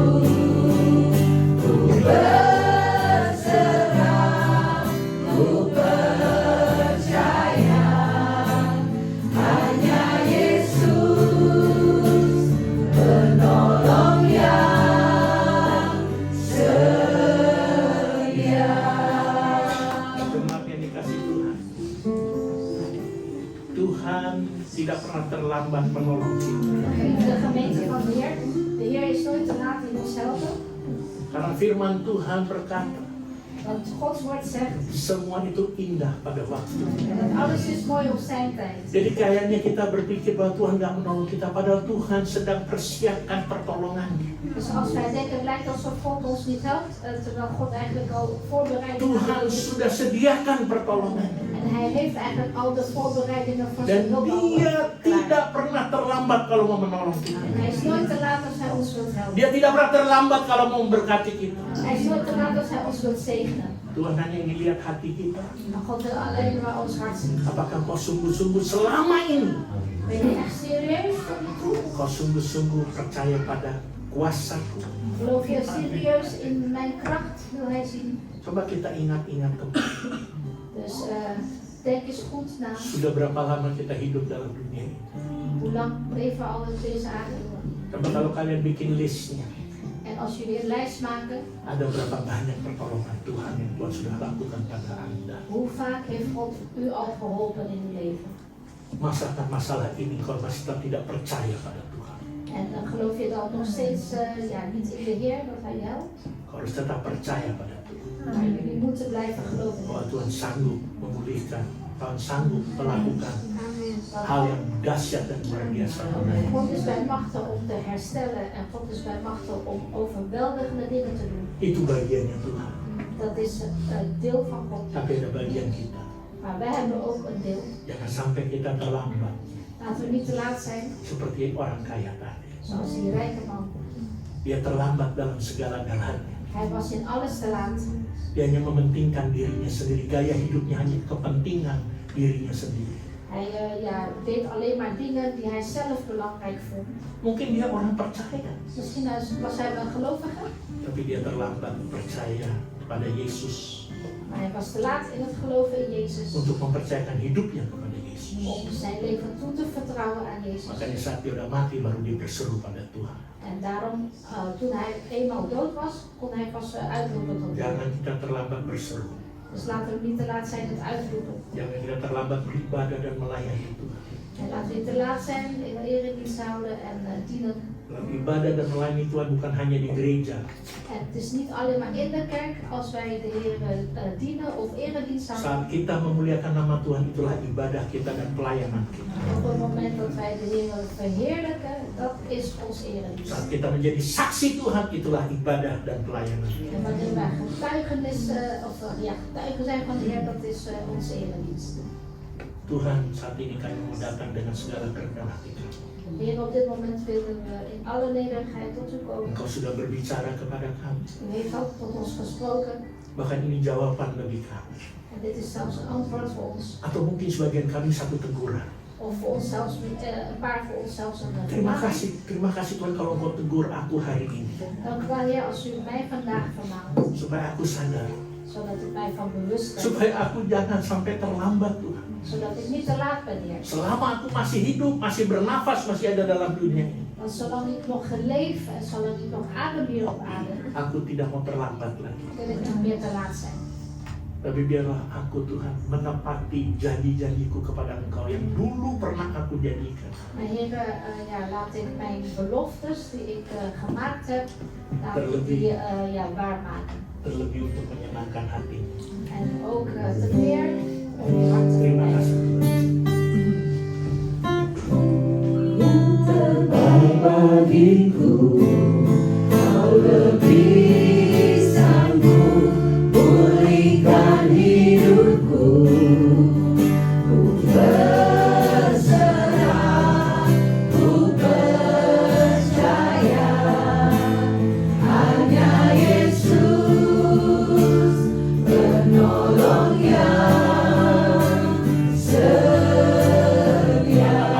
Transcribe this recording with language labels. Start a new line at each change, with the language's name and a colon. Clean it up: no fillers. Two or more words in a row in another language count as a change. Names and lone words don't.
Indonesian: Ku berserah, ku percaya, hanya Yesus penolong yang setia. jemaat yang dikasih Tuhan. Tuhan tidak pernah terlambat menolong kita.
Dutch: De gemeente van de Heer is nooit te laat in ons helpen.
Indonesian: Karena firman Tuhan berkata,
Dutch: Want Gods woord zegt,
Indonesian: semua itu indah pada waktu.
Dutch: dat alles is mooi op zijn tijd.
Indonesian: Jadi kayaknya kita berpikir bahwa Tuhan gak menolong kita, padahal Tuhan sedang persiapkan pertolongannya.
Dutch: Dus als wij denken, het lijkt alsof God ons niet helpt, terwijl God eigenlijk al voorbereidingen
Indonesian: Tuhan sudah sediakan pertolongannya.
Dutch: En hij heeft eigenlijk al de voorbereidingen voor
Indonesian: Dan
Dutch: zijn hulp al
Indonesian: dia
Dutch: klaar.
Indonesian: tidak pernah terlambat kalau mau menolong kita.
Dutch: En hij is nooit te laat als hij ons wilt helpen.
Indonesian: Dia tidak pernah terlambat kalau mau memberkati kita.
Dutch: Hij is nooit te laat als hij ons wilt zegenen.
Indonesian: Tuhan hanya ingin lihat hati kita.
Dutch: Maar God wil alleen maar ons hart zien.
Indonesian: Apakah kau sungguh-sungguh selama ini
Dutch: Ben je echt serieus tot nu toe?
Indonesian: kau sungguh-sungguh percaya pada kuasaku?
Dutch: Geloof je serieus in mijn kracht, wil hij zien.
Indonesian: Coba kita ingat-ingat kembali.
Dutch: Dus denk eens goed na.
Indonesian: Sudah berapa lama kita hidup dalam dunia ini?
Dutch: Hoe lang leven we al op deze aarde?
Indonesian: Coba kalau kalian bikin listnya,
Dutch: En als jullie een lijst maken,
Indonesian: ada berapa banyak pertolongan Tuhan yang Tuhan sudah lakukan pada Anda?
Dutch: hoe vaak heeft God u al geholpen in uw leven?
Indonesian: Masalah masalah ini kau masih tetap tidak percaya pada Tuhan.
Dutch: En dan geloof je dan nog steeds niet in de Heer, dat hij je helpt.
Indonesian: Kau harus tetap percaya pada Tuhan.
Dutch: Maar jullie moeten blijven geloven.
Indonesian: Bahwa Tuhan sanggup memulihkan Tuhan sanggup melakukan hal yang dahsyat dan luar biasa.
Dutch: God is bij machten om te herstellen en God is bij machten om overweldigende dingen te doen.
Indonesian: Itu bagiannya Tuhan.
Dutch: Dat is het deel van God.
Indonesian: Tapi ada bagian kita.
Dutch: Maar wij hebben ook een deel.
Indonesian: Jangan sampai kita terlambat
Dutch: Laten we niet te laat zijn,
Indonesian: seperti orang kaya tadi.
Dutch: zoals die rijke man.
Indonesian: Dia terlambat dalam segala-galanya.
Dutch: Hij was in alles te laat.
Indonesian: Dia hanya mementingkan dirinya sendiri. Gaya hidupnya hanya kepentingan dirinya sendiri.
Dutch: Hij deed alleen maar dingen die hij zelf belangrijk vond.
Indonesian: Mungkin dia orang percaya,
Dutch: Misschien was hij wel gelovige,
Indonesian: tapi dia terlambat percaya pada Yesus
Dutch: maar hij was te laat in het geloven in Jezus.
Indonesian: untuk mempercayakan hidupnya kepada Yesus.
Dutch: Om zijn leven toe te vertrouwen aan Jezus.
Indonesian: Makanya saat dia udah mati baru dia berseru pada Tuhan.
Dutch: En daarom, toen hij eenmaal dood was, kon hij pas uitroepen tot God.
Indonesian: Jangan kita terlambat berseru.
Dutch: Dus laten we niet te laat zijn het uitroepen.
Indonesian: Jangan kita terlambat beribadah dan melayani Tuhan.
Dutch: En laten we niet te laat zijn in de eredienst houden en dienen.
Indonesian: Ibadah dan melayani Tuhan bukan hanya di gereja,
Dutch: En het is niet alleen maar in de kerk als wij de Heer dienen of eredienst houden.
Indonesian: saat kita memuliakan nama Tuhan itulah ibadah kita dan pelayanan kita.
Dutch: Op het moment dat wij de Heer verheerlijken, dat is ons eredienst.
Indonesian: Saat kita menjadi saksi Tuhan itulah ibadah dan pelayanan.
Dutch: En wanneer wij getuigen zijn van de Heer, dat is onze eredienst.
Indonesian: Tuhan, saat ini kami mau datang dengan segala kerendahan hati kami.
Dutch: Heer, op dit moment willen we in alle nederigheid tot u komen.
Indonesian: Engkau sudah berbicara kepada kami.
Dutch: U heeft ook tot ons gesproken.
Indonesian: Bahkan ini jawaban bagi kami.
Dutch: En dit is zelfs een antwoord voor ons.
Indonesian: Atau mungkin sebagian kami satu teguran.
Dutch: Of voor ons zelfs, een paar voor ons zelfs een
Indonesian: Terima
Dutch: vermaning.
Indonesian: kasih Tuhan kalau Engkau tegur aku hari ini.
Dutch: Dank u wel, Heer, als u mij vandaag vermaant.
Indonesian: Supaya aku sadar.
Dutch: Zodat u mij van bewust bent.
Indonesian: Supaya aku jangan sampai terlambat Tuhan.
Dutch: Zodat ik niet te laat ben, Heer.
Indonesian: Selama aku masih hidup, masih bernafas, masih ada dalam dunia ini.
Dutch: Want zolang ik nog geleef en zolang ik nog adem hier op aarde,
Indonesian: Aku tidak mau terlambat lagi.
Dutch: wil ik niet meer te laat zijn.
Indonesian: Tapi biarlah aku Tuhan menepati janji-janjiku kepada Engkau yang dulu pernah aku jadikan.
Dutch: Maar Heer, laat ik mijn beloftes die ik gemaakt heb, laat ik die waarmaken.
Indonesian: Terlebih untuk menyenangkan hatimu.
Dutch: En ook te meer om uw hart te
Indonesian: Terima
Dutch: verblijen.
Indonesian: kasih Tuhan. Yang terbaik bagiku, kau lebih sanggup pulihkan hidupku. Ku berserah, ku percaya, hanya Yesus penolong yang setia.